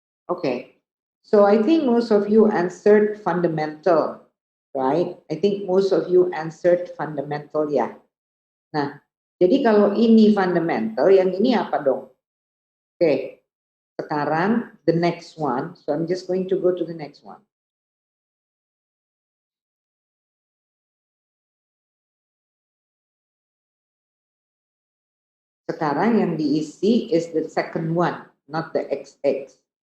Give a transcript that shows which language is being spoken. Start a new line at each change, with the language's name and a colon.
English: Okay. So I think most of you answered fundamental, right? I think most of you answered fundamental
Indonesian: ya. Nah, jadi kalau ini fundamental, yang ini apa dong? Oke. Sekarang
English: the next one. So I'm just going to go to the next one.
Indonesian: Sekarang yang diisi
English: is the second one, not the XX.